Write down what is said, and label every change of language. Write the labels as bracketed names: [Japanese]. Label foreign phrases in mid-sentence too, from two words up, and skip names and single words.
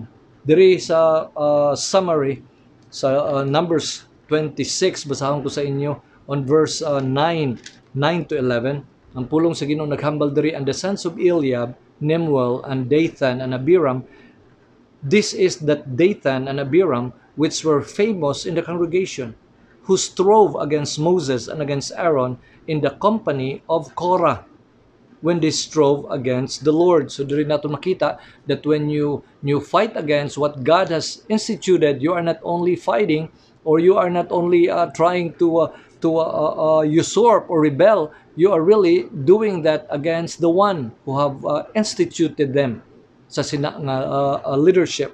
[Hiligaynon] Diri sa summary sa Numbers 26, basahon ko sa inyo [English] on verse [Hiligaynon] 9 to 11. Ang pulong sa Ginoo naghambal diri, [English] and the sons of Eliab, Nemuel, and Dathan, and Abiram. This is that Dathan and Abiram, which were famous in the congregation, who strove against Moses and against Aaron in the company of Korah, when they strove against the Lord. [Hiligaynon] So diri nato makita [English] that when you fight against what God has instituted, you are not only fighting, or you are not only trying to usurp or rebel, you are really doing that against the one who have instituted them [Hiligaynon] sa leadership.